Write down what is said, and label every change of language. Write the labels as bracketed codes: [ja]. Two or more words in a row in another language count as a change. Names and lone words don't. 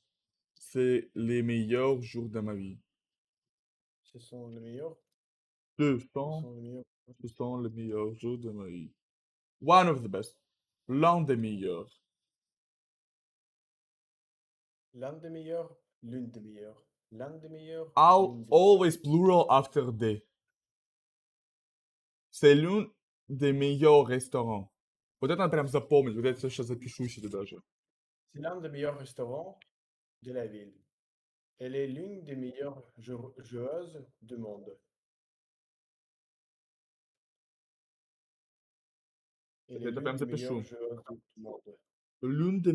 [fr] C'est les meilleurs jours de ma vie. Ce sont les meilleurs. Ce Ce sont, sont les meilleurs. ce sont les meilleurs jours de ma vie. [en] One of the best. [fr] L'un des meilleurs. L'un des meilleurs, l'une des meilleures. L'un des meilleurs, I'll l'une des meilleures. [en] always plural after the. [fr] C'est l'un des meilleurs restaurants. [ru] Вот это, прям запомнить. Вот это сейчас запишу себе даже. [fr] C'est l'un des meilleurs restaurants de la ville. Elle est l'une des meilleures joueuses du monde. Elle est [ru] Это [fr] l'une [ru] прям [fr] des meilleures [ru] запишу. [fr] joueuses du monde. L'un des